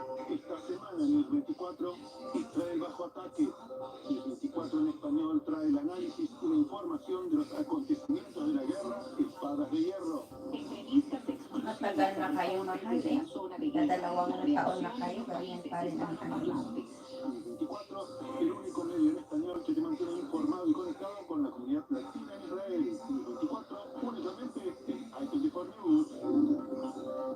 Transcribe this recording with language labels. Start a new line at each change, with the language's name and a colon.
Spanish: Esta semana en los 24 Israel bajo ataque. Y el 24 en español trae el análisis y la información de los acontecimientos de la guerra Espadas de Hierro.
Filipino: Matagal na kayo mahal eh. Dalawang taon na kayo, ganyan pa rin ang ano.
Spanish: El 24, el único medio en español que te mantiene informado y conectado con la comunidad latina en Israel. Y el 24, únicamente en I24 News.